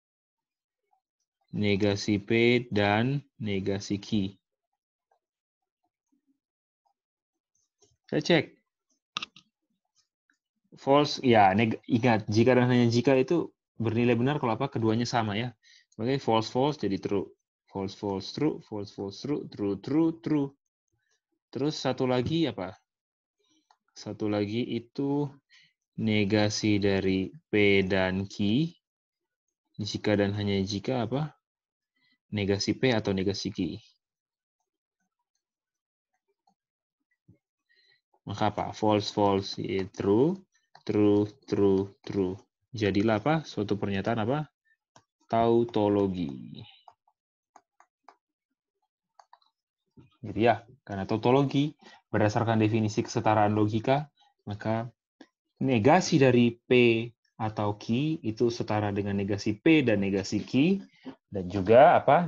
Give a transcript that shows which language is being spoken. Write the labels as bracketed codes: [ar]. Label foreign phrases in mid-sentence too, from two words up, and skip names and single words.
[id] Negasi P dan negasi Q. Kita cek. False, ya, ingat, jika dan hanya jika itu bernilai benar kalau apa? Keduanya sama ya. Oke, [en] false, false [id] jadi true. [en] False, false, true. False, false, true. True, true, true. [id] Terus satu lagi apa? Satu lagi itu negasi dari P dan Q. Jika dan hanya jika apa? Negasi P atau negasi Q. Maka apa? [en] False, false, true. True, true, true. [id] Jadilah apa? Suatu pernyataan apa? Tautologi. Gitu ya. Karena tautologi berdasarkan definisi kesetaraan logika, maka negasi dari P atau Q itu setara dengan negasi P dan negasi Q, dan juga apa?